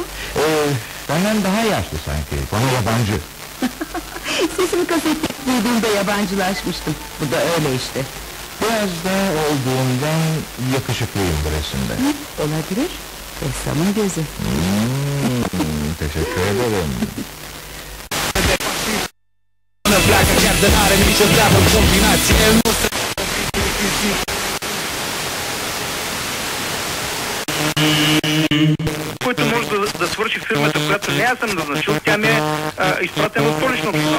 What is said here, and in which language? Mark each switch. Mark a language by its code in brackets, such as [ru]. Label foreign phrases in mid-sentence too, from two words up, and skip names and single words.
[tr] Benden daha yaşlı sanki. Bana yabancı. Sesimi kasette duyduğumda yabancılaşmıştım. Bu da öyle işte. Biraz da olduğundan yakışıklıyım bu resimde. Olabilir. Ressamın gözü. Teşekkür ederim. [bg] Който може да свърши фирмата, която не аз съм назначил, тя ми е изпратена от Столична община.